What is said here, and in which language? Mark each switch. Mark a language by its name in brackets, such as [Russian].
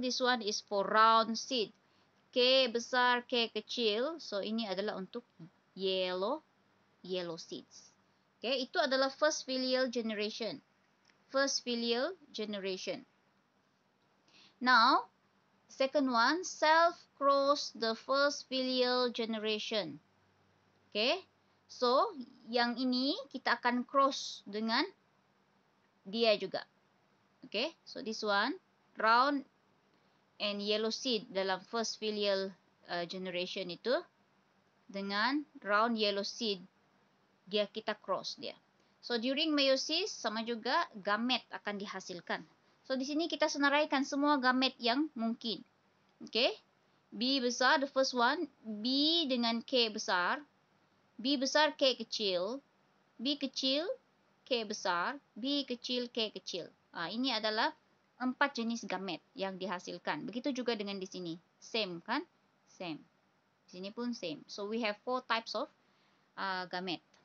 [English] This one is for round seed. [Malay] K besar, K kecil. So, ini adalah untuk yellow seeds. [English] Okay, [Malay] itu adalah [English] first filial generation. First filial generation. Now, Second one, self cross the first filial generation. Okay. [Malay] So, yang ini kita akan cross dengan dia juga. [English] Okay. So, this one, round and yellow seed dalam first filial generation [Malay] itu dengan [English] round yellow seed [Malay] kita cross dia. [English] So during meiosis [Malay] sama juga gamet akan dihasilkan. So di sini kita senaraikan semua gamet yang mungkin. Okay? B besar, [English] the first one, [Malay] B dengan K besar, B besar K kecil, B kecil K besar, B kecil K kecil. Ini adalah 4 jenis gamet yang dihasilkan. Begitu juga dengan di sini. Same kan? Same. Di sini pun same. [English] So we have 4 types of gamet.